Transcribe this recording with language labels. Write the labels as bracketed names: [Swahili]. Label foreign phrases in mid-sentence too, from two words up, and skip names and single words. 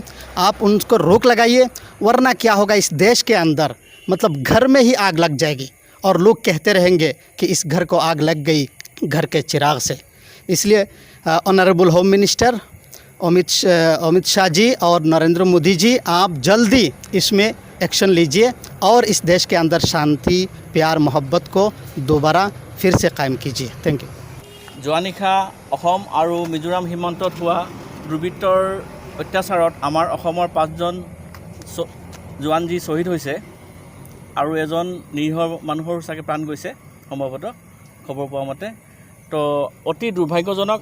[Hindi] आप उनको रोक लगाइए, वरना क्या होगा इस देश के अंदर मतलब घर में ही आग लग जाएगी और लोग कहते रहेंगे कि इस घर को आग लग गई घर के चिराग से। इसलिए [English] honourable home minister [Hindi] अमित शाह जी और नरेंद्र मोदी जी, आप जल्दी इसमें एक्शन लीजिए और इस देश के अंदर शांति, प्यार, मोहब्बत को दोबारा फिर से कायम कीजिए। [English] thank you. [Assamese] যোৱা নিশা অসম আৰু মিজোৰাম সীমান্তত হোৱা দুৰ্বৃত্তৰ অত্যাচাৰত আমাৰ অসমৰ 5জন জোৱান যি শ্বহীদ হৈছে আৰু এজন নিৰীহ মানুহৰ চাগে প্ৰাণ গৈছে সম্ভৱতঃ খবৰ পোৱা মতে। তো অতি দুৰ্ভাগ্যজনক।